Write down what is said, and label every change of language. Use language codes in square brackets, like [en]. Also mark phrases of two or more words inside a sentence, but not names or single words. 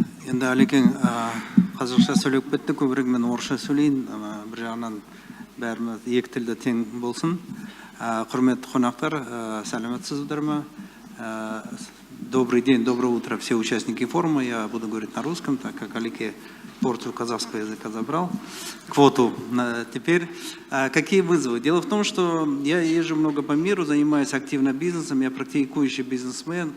[kk] Енді Әлекең қазақша сөйлеп кетті, көбірек мен орысша сөйлейін. Бір жағынан бәріміз екі тілді тең болсын. Құрметті қонақтар, сәлеметсіздер ме? [ru] Добрый день, доброе утро, все участники форума. Я буду говорить на русском, так как Алеке порцию казахского языка забрал, квоту. Теперь, какие вызовы? Дело в том, что я езжу много по миру, занимаюсь активно бизнесом, я практикующий бизнесмен.